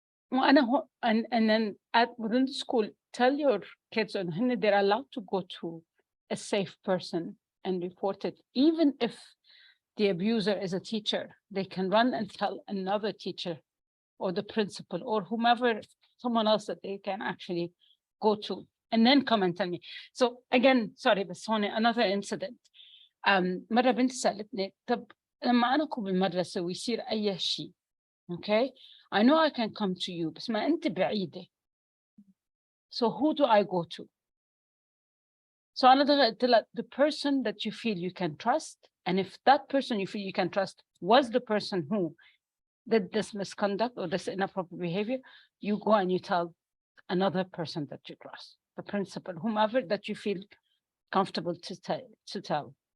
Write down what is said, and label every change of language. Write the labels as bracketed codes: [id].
[en] And then within the school, tell your kids and they're allowed to go to a safe person and report it. Even if the abuser is a teacher, they can run and tell another teacher or the principal or whomever, someone else that they can actually go to, and then come and tell me. So again, sorry, but Sonia, another incident. [ar] مرة بنت سألتني طب لما أنا أكون بالمدرسة ويصير أي شيء, [en] okay, I know I can come to you, [ar] بس ما أنت بعيدة. [en] So who do I go to? So [ar] أنا قلت لها [en] the person that you feel you can trust, and if that person you feel you can trust was the person who did this misconduct or this inappropriate behavior, you go and you tell another person that you trust, the principal, whomever that you feel comfortable to tell.